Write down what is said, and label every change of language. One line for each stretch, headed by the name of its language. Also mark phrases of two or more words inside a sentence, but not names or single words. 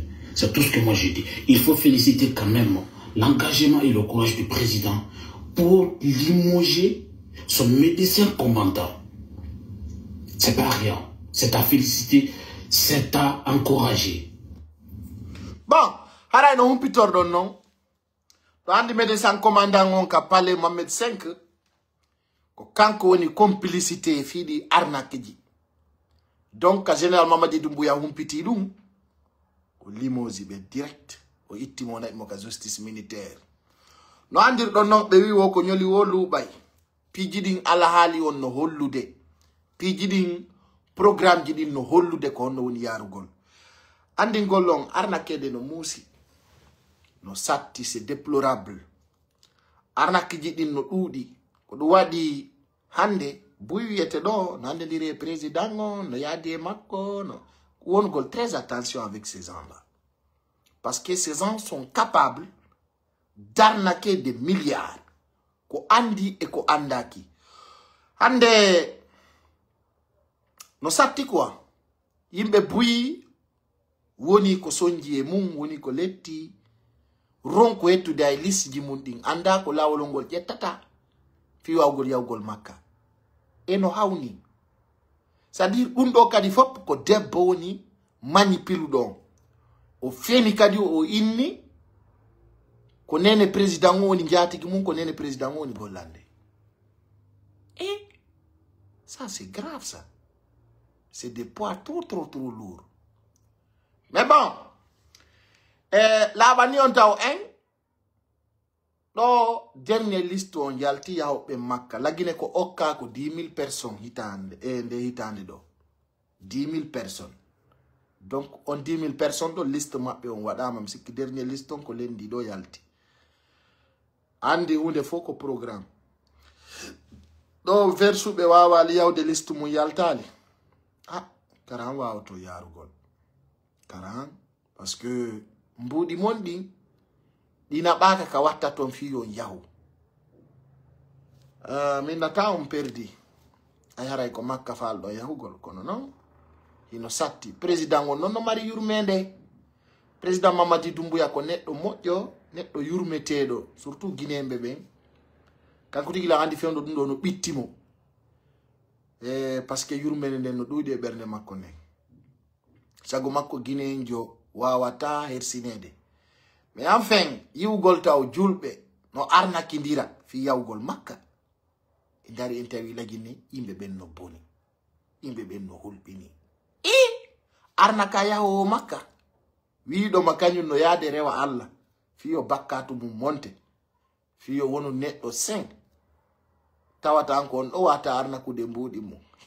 French: C'est tout ce que moi j'ai dit. Il faut féliciter quand même l'engagement et le courage du président pour limoger son médecin commandant. C'est pas rien. C'est à féliciter, c'est à encourager. Bon,
Fula: haray no humpitor don non. To andi
French: médecin commandant
Fula: on ka parler Mohamed 5 ko kanko woni complicité fiidi arnaque ji.
French: Donc général
Fula: Mamadi Doumbouya humpiti dum ko limosi be direct o itti mo na mo ka
French: justice militaire.
Fula: No andir don non be wi wo ko nyoli wo lubay. Pijidin ala hali on no hollude. Pijidin programme jidin no hollude ko no woni yarugol. Andi golon arnaque de no musi. No satti
French: c'est déplorable.
Fula: Arnaque jidin no dudi ko do wadi hande buyete do no ande dire président no yadi makko no wongol
French: très attention avec ces gens-là. Parce que ces gens sont capables d'arnaquer des milliards.
Fula: Ko andi et ko andaki. Hande no satti quoi. Yimbe buyi woni ko sonji e mum woni ko letti ronko ettude ay lisji mun din anda ko lawolongol jettata fi wawgol yawgol makka eno hawni c'est-à-dire undo kadi fop ko debbo woni manipulu don o feni kadi o inni ko nene président woni jatigi mum ko nene président woni bollande.
French: Et ça c'est grave ça. C'est des poids trop lourds. Mais bon,
Fula: la bani on taw en do
French: dernier liste
Fula: on yalti yahoɓe Makka lagine ko okka ko 10 000 personnes hitande nde hitande do 10 000 personnes. Donc on 10 000 personnes do liste maɓɓe on waɗama mi sikki
French: dernier liste
Fula: on ko lendi do yalti andi hunde fof ko programme do versuɓe wawali yawde liste mum yaltali karan wawato yarugol karan
French: parce que
Fula: mbuɗi mon ɗin ɗina ɓaka ka watta ton fiyon yahu min nata on perdi ay haray ko Makka falɗo yahugol kono non hino satti président on non no mari yurmede président Mamadi Doumbouya ko neɗɗo moƴƴo neɗɗo yurmeteɗo surtout guinéɓe ɓen kanko tigi la andi fewdo ɗum ɗo no ɓittimo
French: parce que
Fula: yurmede nden no ɗuuɗi e ɓernde makko nden sago makko guinéenjo wawata hersinede.
French: Mais enfin
Fula: yiwgol taw julɓe no arnakidira fi yawgol Makka e dari en tawi lagini yimɓe ɓen no boni yimɓe ɓen no hulɓini arnaka yahowo Makka wiɗoma kañum no yaade rewa Allah fiyo bakkatu mum monte fiyo wonu neɗɗo 5 tawata an ko on ɗo wata arnakude mbuɗi mum